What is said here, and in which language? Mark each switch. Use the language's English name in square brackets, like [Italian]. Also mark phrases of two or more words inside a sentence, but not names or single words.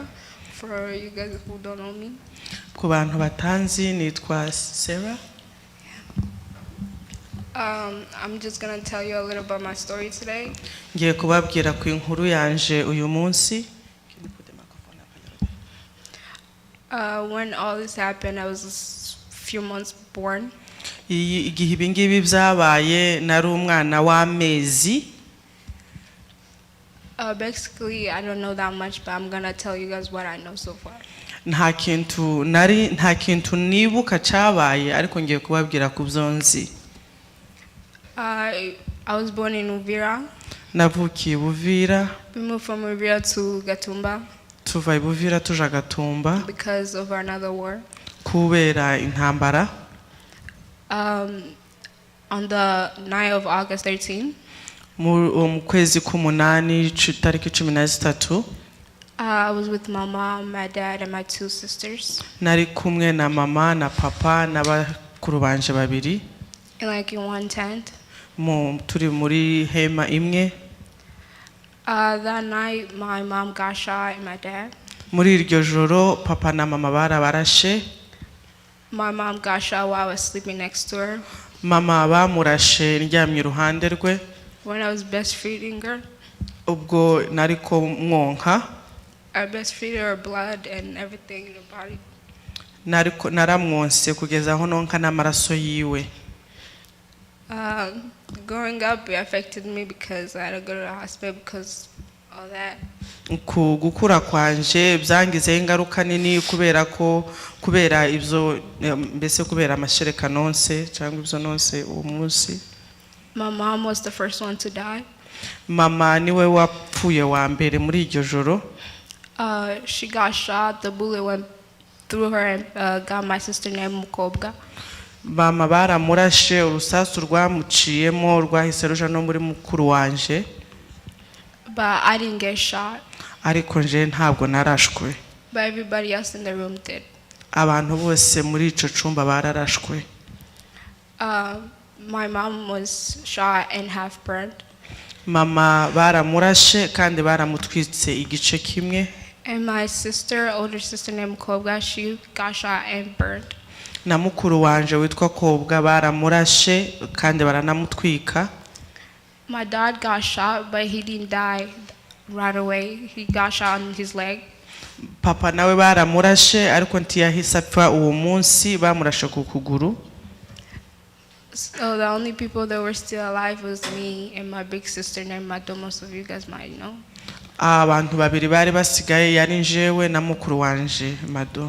[English] For you guys who don't know me. [Kinyarwanda] Ku bantu batanzi nitwa Sarah. [English] I'm just gonna tell you a little about my story today. [Kinyarwanda] ngiye kubabwira ku inkuru yanje uyu munsi. [English] When all this happened, I was a few months born. [Kinyarwanda] Igihe ibi ngibi byabaye nari umwana w'amezi. [English] Basically, I don't know that much, but I'm gonna tell you guys what I know so far. [Kinyarwanda] nta kintu nibuka cyabaye ariko ngiye kubabwira ku byo nzi. [English] I was born in Uvira. [Kinyarwanda] Navukiye Buvira. [English] We moved from Uvira to Gatumba [Kinyarwanda] Tuva i Buvira tuja Gatumba [English] because of another war. [Kinyarwanda] kubera intambara. [English] On the night of August 13, [Kinyarwanda] mu kwezi k'umunani tariki 13 [English] I was with my mom, my dad, and my two sisters. [Kinyarwanda] nari kumwe na mama na papa n'abakuru banje babiri [English] In one tent. [Kinyarwanda] turi muri hema imwe. [English] That night, my mom got shot and my dad. [Kinyarwanda] Muri iryo joro papa na mama barabarashe. [English] My mom got shot while I was sleeping next to her. [Kinyarwanda] Mama bamurashe ndyamye iruhande rwe. [English] When I was breastfeeding her. [Kinyarwanda] Ubwo nariko mwonka. [English] I breastfeed her blood and everything in her body. [Kinyarwanda] Naramwonse kugeza aho nonka n'amaraso yiwe. [English] Growing up, it affected me because I had to go to the hospital because of that. [Kinyarwanda] Gukura kwanje byangizeho ingaruka nini kubera ibyo mbese kubera amashereka nonse cyangwa ibyo nonse uwo munsi. [English] My mom was the first one to die. [Kinyarwanda] Mama niwe wapfuye wa mbere muri iryo joro. [English] She got shot, the bullet went through her and got my sister named Mukobwa. [Kinyarwanda] Mama baramurashe urusasu rwamuciyemo rwahise ruja no muri mukuru wanje. [English] But I didn't get shot. [Kinyarwanda] Ariko nje ntabwo narashwe. [English] But everybody else in the room did. [Kinyarwanda] Abantu bose muri ico cumba bararashwe. [English] My mom was shot and half burned. [Kinyarwanda] Mama baramurashe kandi baramutwitse igice kimwe. [English] And my sister, older sister named Mukobwa, she got shot and burned. [Kinyarwanda] Na mukuru wanje witwa Kobwa baramurashe kandi baranamutwika. [English] My dad got shot, but he didn't die right away. He got shot on his leg. [Kinyarwanda] Papa nawe baramurashe ariko ntiyahise apfa uwo munsi bamurashe ku kuguru. [English] So the only people that were still alive was me and my big sister named Mado. Most of you guys might know. [Kinyarwanda] Abantu babiri bari basigaye yari njewe na mukuru wanje Mado.